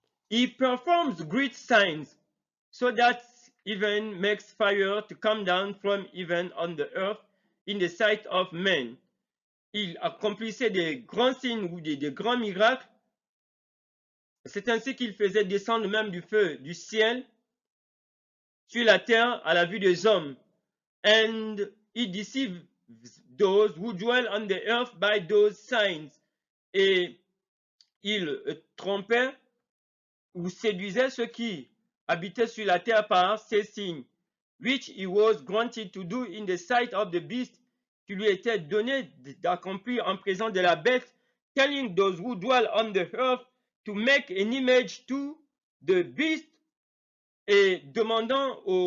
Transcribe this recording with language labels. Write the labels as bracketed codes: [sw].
[en] He performs great signs so that even makes fire to come down from heaven on the earth in the sight of men. [fr] Il accomplissait des grands signes ou des grands miracles. C'est ainsi qu'il faisait descendre même du feu du ciel sur la terre à la vue des hommes. [en] And he deceived those who dwell on the earth by those signs. [fr] Et il trompait ou séduisait ceux qui habitaient sur la terre par ces signes, [en] which he was granted to do in the sight of the beast, [fr] qui lui était donné d'accomplir en présence de la bête, [en] telling those who dwell on the earth to make an image to the beast, [fr] et demandant